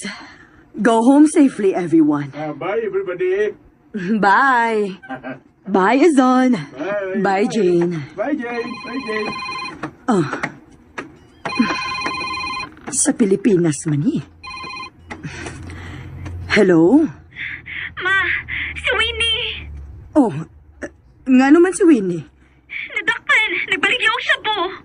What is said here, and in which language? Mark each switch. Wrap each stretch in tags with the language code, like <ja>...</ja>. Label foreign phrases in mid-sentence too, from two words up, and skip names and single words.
<en>Go home safely, everyone. Bye, everybody. Bye. Bye, Azon. Bye. Bye, Jane. Bye, Jane. Bye, Jane.</en> <tl>Sa Pilipinas man eh.</tl> <en>Hello?</en> <tl>Ma, si Winnie. Oh, Nga naman si Winnie. Nadakpan! Nagbalik yung siya po!</tl>